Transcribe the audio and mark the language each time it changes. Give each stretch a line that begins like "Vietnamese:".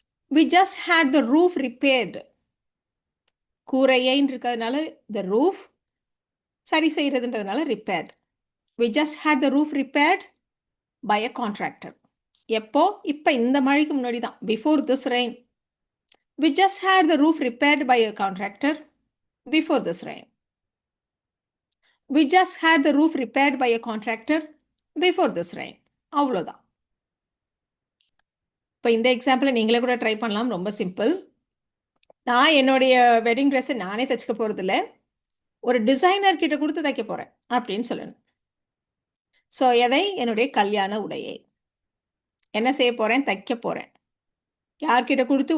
English: We just had the roof repaired.
Tamil: கூரையைன்னு இருக்கிறதுனால
English: the roof,
Tamil: சரி செய்கிறதுன்றதுனால
English: Repaired. We just had the roof repaired by a contractor.
Tamil: எப்போ? இப்போ இந்த மழைக்கு முன்னாடி தான்,
English: Before this rain. We just had the roof repaired by a contractor before this rain. We just had the roof repaired by a contractor before this rain.
Tamil: அவ்வளோதான். இப்போ இந்த எக்ஸாம்பிளை நீங்களே கூட ட்ரை பண்ணலாம், ரொம்ப சிம்பிள். நான் என்னுடைய வெட்டிங் ட்ரெஸ்ஸை நானே தைச்சிக்க போகிறதில்ல, ஒரு டிசைனர் கிட்ட கொடுத்து தைக்க போகிறேன் அப்படின்னு சொல்லணும். ஸோ எதை? என்னுடைய கல்யாண உடையை. என்ன செய்ய போகிறேன்? தைக்க போகிறேன். யார்கிட்ட கொடுத்து?